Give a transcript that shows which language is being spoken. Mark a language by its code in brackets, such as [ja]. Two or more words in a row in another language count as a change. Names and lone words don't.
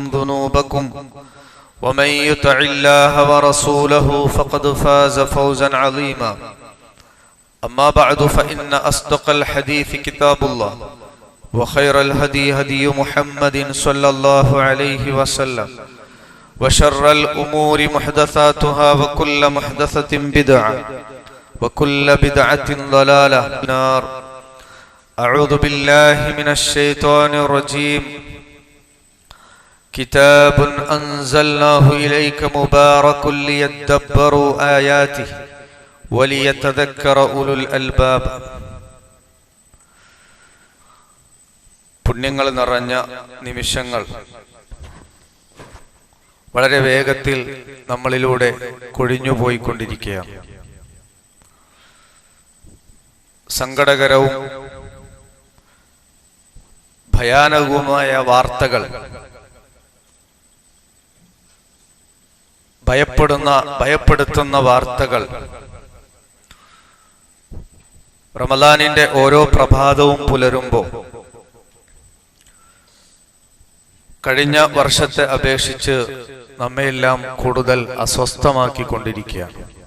[ar] ذنوبكم ومن يطع الله ورسوله فقد فاز فوزا عظيما أما بعد فإن أصدق الحديث كتاب الله وخير الهدي هدي محمد صلى الله عليه وسلم وشر الأمور محدثاتها وكل محدثة بدعة وكل بدعة ضلالة نار. أعوذ بالله من الشيطان الرجيم. كتاب أنزلناه إليك مبارك ليدبروا آياته وليتذكر أولو الألباب. [ml] പുണ്യങ്ങൾ നിറഞ്ഞ നിമിഷങ്ങൾ വളരെ വേഗത്തിൽ നമ്മളിലൂടെ കൊഴിഞ്ഞുപോയിക്കൊണ്ടിരിക്കുകയാണ്. സങ്കടകരവും ഭയാനകവുമായ വാർത്തകൾ, ഭയപ്പെടുത്തുന്ന വാർത്തകൾ റമദാനിന്റെ ഓരോ പ്രഭാതവും പുലരുമ്പോൾ കഴിഞ്ഞ വർഷത്തെ അപേക്ഷിച്ച് നമ്മയെല്ലാം കൂടുതൽ അസ്വസ്ഥമാക്കിക്കൊണ്ടിരിക്കുകയാണ്.